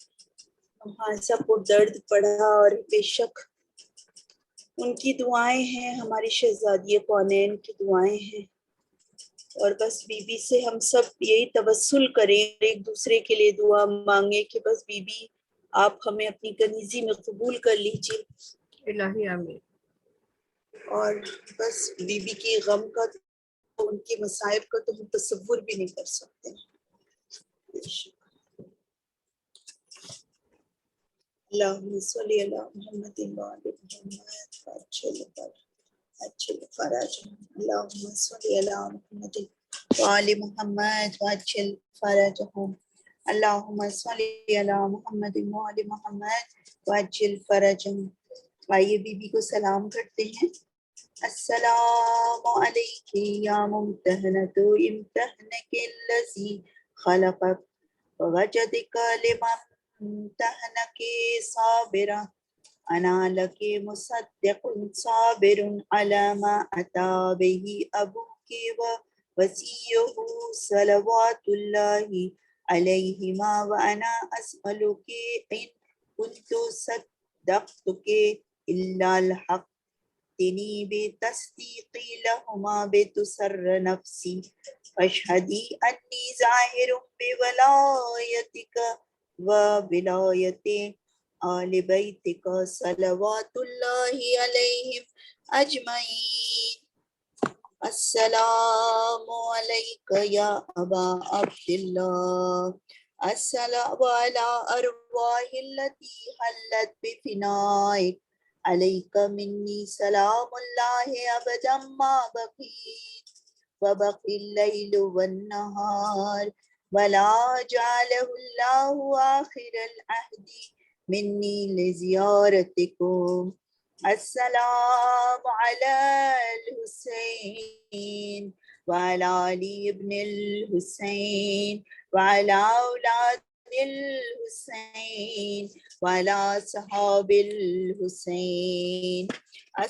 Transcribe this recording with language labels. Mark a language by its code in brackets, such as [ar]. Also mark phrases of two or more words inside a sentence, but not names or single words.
[ur] ہمارے سب کو درد پڑھا، اور بے شک ان کی دعائیں ہیں، ہماری شہزادی کونین کی دعائیں ہیں، اور بس بی بی سے ہم سب یہی توسل کریں، ایک دوسرے کے لیے دعا مانگے کہ بس بی بی آپ ہمیں اپنی کنیزی میں قبول کر لیجیے, الٰہی آمین. اور بس بی بی کی غم کا، ان کے مصائب کا تو ہم تصور بھی نہیں کر سکتے. [ar] اللهم صل على محمد وآل محمد وعجل فرجهم. اللهم صل على محمد وآل محمد وعجل فرجهم. اللهم صل على محمد وآل محمد وعجل فرجهم. [ur] آئیے بی بی کو سلام کرتے ہیں. [ar] السلام عليك يا ممتحنة امتحنك الذي خلقك فوجدك لما امتحنك صابرة أنا لك مصدق صابر على ما أتى به أبوك و ووصيه صلوات الله عليهما وأنا أسألك إن كنت صدقتك إلا الحق تني بتصديقي لهما بتسر نفسي فاشهدي أني ظاهر بولايتك وولاية آل بيتك صلوات الله عليهم أجمعين. السلام عليك يا أبا عبد الله، السلام على الأرواح التي حلت بفنائك، عليك مني سلام الله أبدا ما بقيت وبقي الليل والنهار ولا جعله الله آخر العهد مني لزيارتكم. السلام على الحسين وعلى علي بن الحسين وعلى أولاد الحسين وعلى أصحاب الحسين.